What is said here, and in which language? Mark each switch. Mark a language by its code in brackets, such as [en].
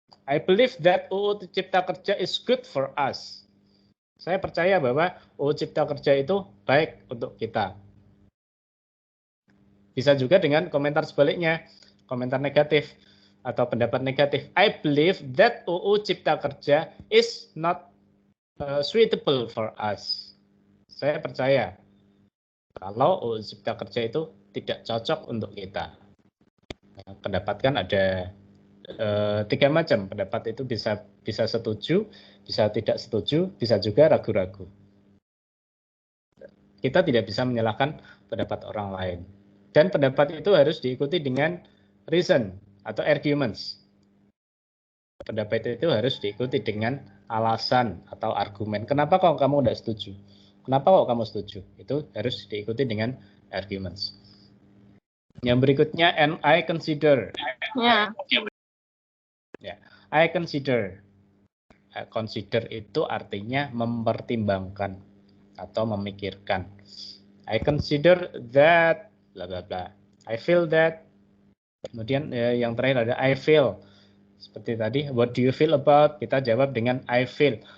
[en] I believe that UU Cipta Kerja is good for us. [id] Saya percaya bahwa UU Cipta Kerja itu baik untuk kita. Bisa juga dengan komentar sebaliknya, komentar negatif atau pendapat negatif. [en] I believe that UU Cipta Kerja is not suitable for us. [id] Saya percaya kalau UU Cipta Kerja itu tidak cocok untuk kita. Pendapat kan ada 3 macam. Pendapat itu bisa setuju, bisa tidak setuju, bisa juga ragu-ragu. Kita tidak bisa menyalahkan pendapat orang lain. Dan pendapat itu harus diikuti dengan reason atau arguments. Pendapat itu harus diikuti dengan alasan atau argumen. Kenapa kok kamu tidak setuju? Kenapa kok kamu setuju? Itu harus diikuti dengan arguments. Yang berikutnya, [en] and I consider. [id] Ya, [en] I consider. [id] Consider itu artinya mempertimbangkan atau memikirkan. [en] I consider that, bla bla bla. I feel that. [id] Kemudian yang terakhir ada I feel. Seperti tadi, [en] what do you feel about? [id] Kita jawab dengan [en] I feel.